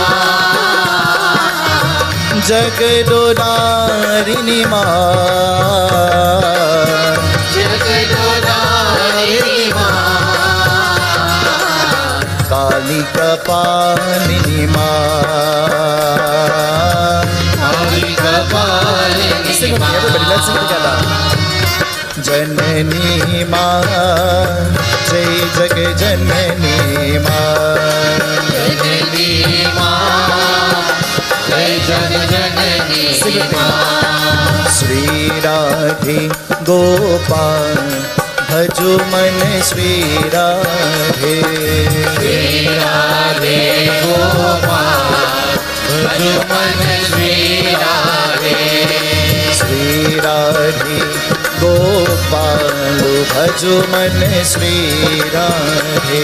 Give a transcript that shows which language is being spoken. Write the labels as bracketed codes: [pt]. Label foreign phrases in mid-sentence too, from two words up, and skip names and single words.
[hi] जगदोद्धारिणी माँ, जगदोद्धारिणी माँ, कालिका पालिनी माँ, कालिका पालिनी [en] sing with me, everybody, let's sing together. [hi] जननी माँ, जय जग जननी माँ, जननी माँ, जय जग जननी माँ, श्री राधे गोपाल भजु मन श्री राधे, श्री राधे गोपाल भजु मन श्री राधे, श्री राधे गोपाल भजु मन श्री राधे,